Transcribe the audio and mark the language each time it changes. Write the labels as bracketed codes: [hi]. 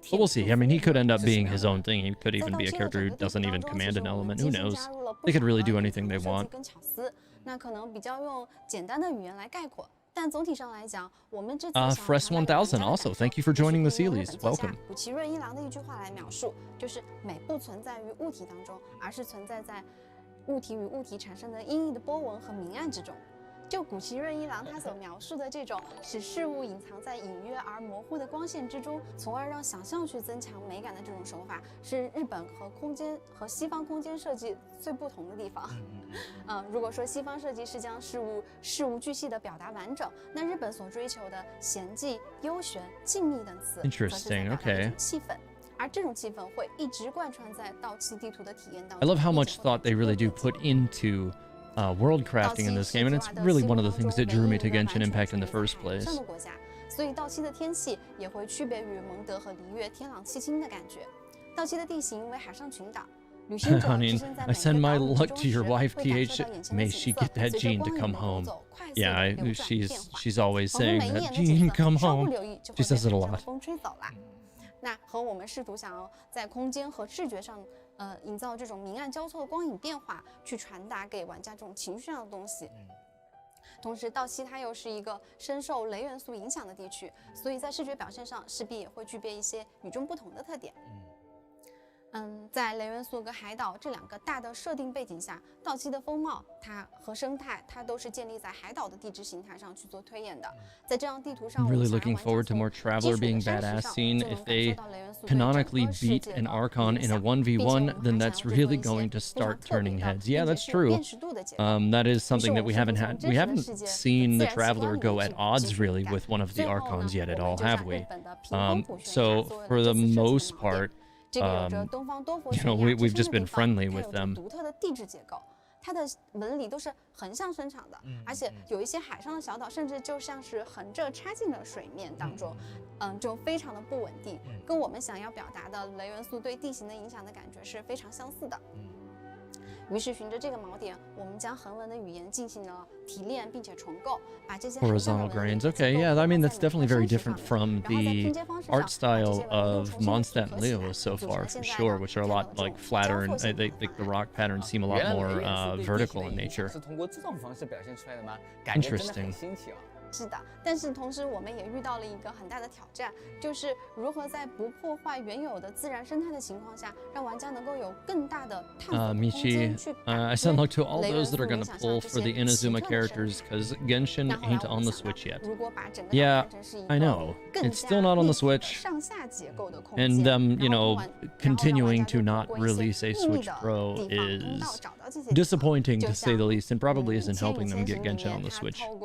[en] But we'll see. I mean, he could end up being his own thing. He could even be a character who doesn't even command an element. Who knows? They could really do anything they want. [zh] 那可能比较用简单的语言来概括，但总体上来讲，我们这次 [en] Fresh 1000 also. Thank you for joining the Sealies. Welcome. [zh] 古奇润一郎的一句话来描述，就是美不存在于物体当中，而是存在在物体与物体产生的阴翳的波纹和明暗之中。就古奇润一郎他所描述的这种使事物隐藏在隐约而模糊的光线之中，从而让想象去增强美感的这种手法，是日本和西方空间设计最不同的地方。如果说西方设计是将事无巨细的表达完整，那日本所追求的闲寂、幽玄、静谧等词，则是在表达一种气氛。而这种气氛会一直贯穿在到期地图的体验当 [en] I [zh] 中。 [en] love how much thought they really do put into world crafting in this game, and it's really one of the things that drew me to Genshin Impact in the first place. [zh] 所以到期的天气也会区别于蒙德和璃月天朗气清的感觉。到期的地形为海上群岛，旅行者 [en] Honey, I send my luck to your wife, PH. May she get that Jean to come home. Yeah, she's always saying that Jean, come home. She says it a lot. [zh] 风吹走了。那和我们试图想要在空间和视觉上，营造这种明暗交错的光影变化，去传达给玩家这种情绪上的东西。同时，到期它又是一个深受雷元素影响的地区，所以在视觉表现上势必也会具备一些与众不同的特点。在雷元素和海岛这两个大的设定背景下，到期的风貌它和生态它都是建立在海岛的地质形态上去做推演的。在这样地图上， [en] I'm really looking forward to more Traveler being badass scene. If they canonically beat an Archon in a 1v1, then that's really going to start turning heads. Yeah, that's true. That is something that we haven't seen the Traveler go at odds really with one of the Archons yet at all, have we? So for the most part, we've just been friendly with them. [zh] 独特的地质结构，它的纹理都是横向生长的，而且有一些海上的小岛，甚至就像是横着插进了水面当中，就非常的不稳定，跟我们想要表达的雷元素对地形的影响的感觉是非常相似的。于是循着这个锚点，我们将横纹的语言进行了提炼，并且重构，把这些 [en] horizontal grains. Okay, yeah, I mean that's definitely very different from the art style of Mondstadt and Leo so far, for sure, which are a lot like flatter, and the rock patterns seem a lot more vertical in nature. [zh] 是通过这种方式表现出来的吗？ [en] Interesting. [zh] 是的，但是同时我们也遇到了一个很大的挑战，就是如何在不破坏原有的自然生态的情况下，让玩家能够有更大的探索空间去 [en] I send luck to all those that are going to pull for the Inazuma characters, because Genshin ain't on the Switch yet. Yeah, I know. It's still not on the Switch. And continuing to not release a Switch Pro is disappointing to say the least, and probably isn't helping them get Genshin on the Switch.